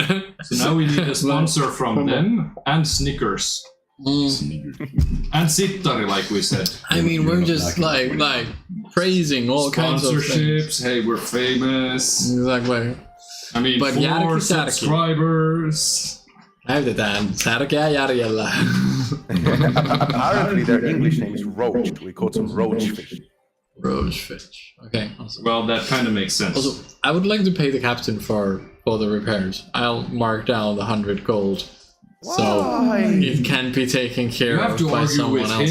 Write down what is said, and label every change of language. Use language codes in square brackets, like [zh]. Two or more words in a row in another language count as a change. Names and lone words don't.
[en] So now we need a sponsor from them and Snickers. And Sittari, like we said. I mean, we're just like praising all kinds of things. Sponsorships, hey, we're famous. Exactly. I mean, But 4 subscribers. [fi] Näytetään särkeä järjellä. [en] Apparently, their English name is roach. We caught some roach fish. Roach fish. Okay. Awesome. Well, that kind of makes sense. Also, I would like to pay the captain for the repairs. I'll mark down the 100 gold. So it can be taken care of by someone else.